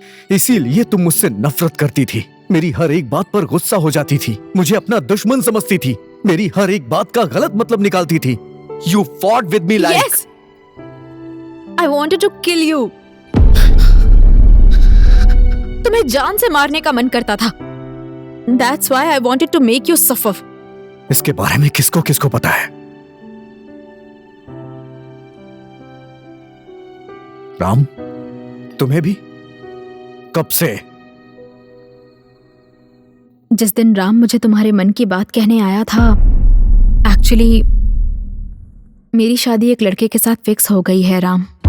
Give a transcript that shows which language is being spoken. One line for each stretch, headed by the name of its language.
Hindi: इसीलिए तुम मुझसे नफरत करती थी। मेरी हर एक बात पर गुस्सा हो जाती थी, मुझे अपना दुश्मन समझती थी, मेरी हर एक बात का गलत मतलब निकालती थी।
English: You fought with me like... Yes! I wanted to kill you.
Hindi: तुम्हें जान से मारने का मन करता था।
English: That's why I wanted to make you suffer.
Hindi: इसके बारे में किसको किसको पता है? राम, तुम्हें भी? कब से? जिस दिन राम मुझे तुम्हारे मन की बात कहने आया था, एक्चुअली मेरी शादी एक लड़के के साथ फिक्स हो गई है राम।